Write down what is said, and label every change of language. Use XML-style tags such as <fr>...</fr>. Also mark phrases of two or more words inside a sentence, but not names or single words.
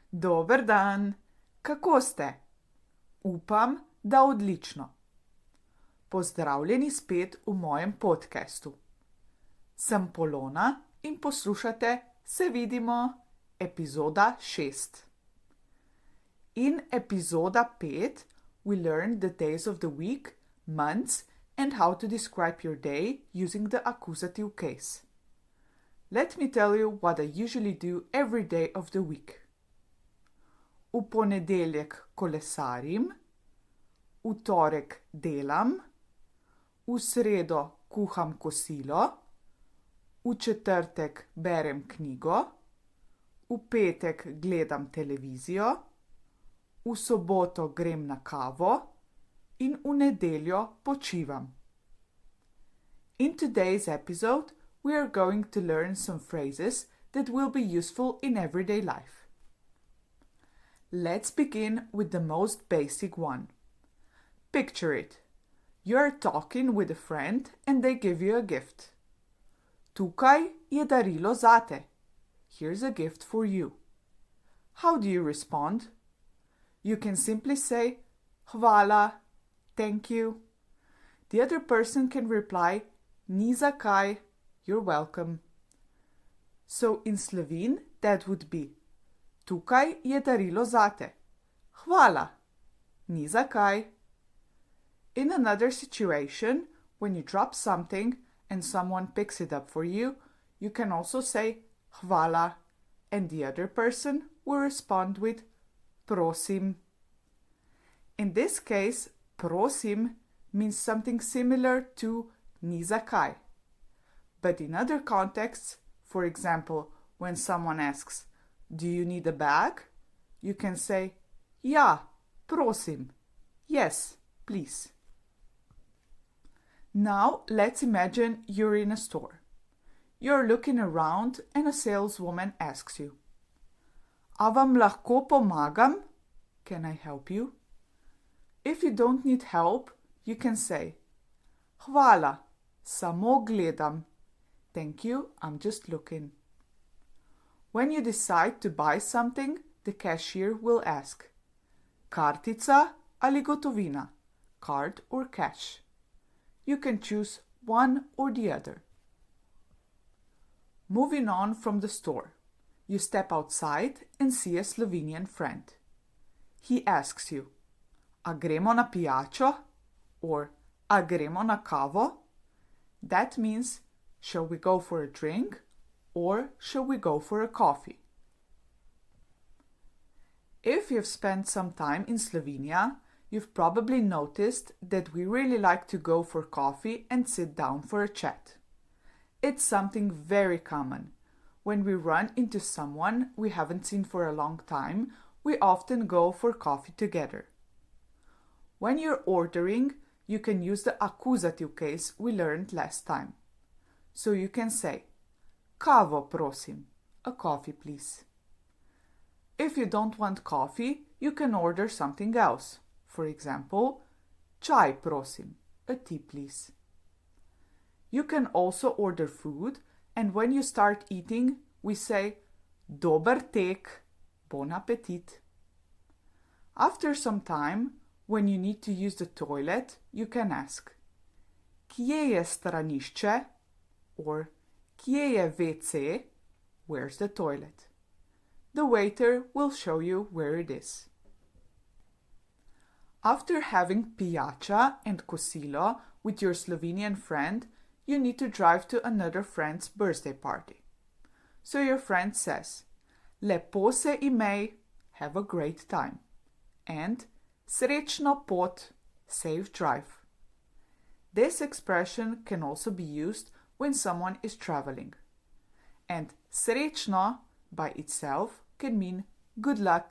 <sl>Dober dan, kako ste? Upam, da odlično. Pozdravljeni spet v mojem podcastu. Sem Polona in poslušate Se vidimo, epizoda 6. In epizoda</sl> <en>5 we learned the days of the week, months and how to describe your day using the accusative case. Let me tell you what I usually do every day of the week.</en> <sl>V ponedeljek kolesarim, v torek delam, v sredo kuham kosilo, v četrtek berem knjigo, v petek gledam televizijo, v soboto grem na kavo in v nedeljo počivam.</sl> <en>In today's episode, we are going to learn some phrases that will be useful in everyday life. Let's begin with the most basic one. Picture it. You are talking with a friend and they give you a gift.</en> <sl>Tukaj je darilo zate.</sl> <en>Here's a gift for you. How do you respond? You can simply say hvala, thank you. The other person can reply</en> <sl>ni za kaj,</sl> <en>you're welcome. So in Slovene that would be</en> <sl>Tukaj je darilo zate. Hvala. Ni za kaj.</sl> <en>In another situation, when you drop something and someone picks it up for you, you can also say hvala and the other person will respond with prosim. In this case, prosim means something similar to</en> <sl>ni za kaj.</sl> <en>But in other contexts, for example, when someone asks, do you need a bag? You can say,</en> <sl>ja, prosim.</sl> <en>Yes, please. Now let's imagine you're in a store. You're looking around and a saleswoman asks you,</en> <sl>a vam lahko pomagam?</sl> <en>Can I help you? If you don't need help, you can say,</en> <sl>hvala, samo gledam.</sl> <en>Thank you, I'm just looking. When you decide to buy something, the cashier will ask,</en> <sl>kartica ali gotovina,</sl> <en>card or cash. You can choose one or the other. Moving on from the store, you step outside and see a Slovenian friend. He asks you,</en> <sl>a gremo na pijačo? Or a gremo na kavo?</sl> <en>That means, shall we go for a drink? Or shall we go for a coffee? If you've spent some time in Slovenia, you've probably noticed that we really like to go for coffee and sit down for a chat. It's something very common. When we run into someone we haven't seen for a long time, we often go for coffee together. When you're ordering, you can use the accusative case we learned last time. So you can say,</en> <sl>kavo prosim,</sl> <en>a coffee please. If you don't want coffee, you can order something else. For example,</en> <sl>čaj prosim,</sl> <en>a tea please. You can also order food, and when you start eating, we say</en> <sl>dober tek,</sl> <fr>bon appetit.</fr> <en>After some time, when you need to use the toilet, you can ask,</en> <sl>kje je stranišče? Or kje je WC?</sl> <en>Where's the toilet? The waiter will show you where it is. After having pijača and kosilo with your Slovenian friend, you need to drive to another friend's birthday party. So your friend says,</en> <sl>lepo se imej,</sl> <en>have a great time. And</en> <sl>srečno pot,</sl> <en>safe drive. This expression can also be used when someone is traveling. And srečno by itself can mean good luck.</en>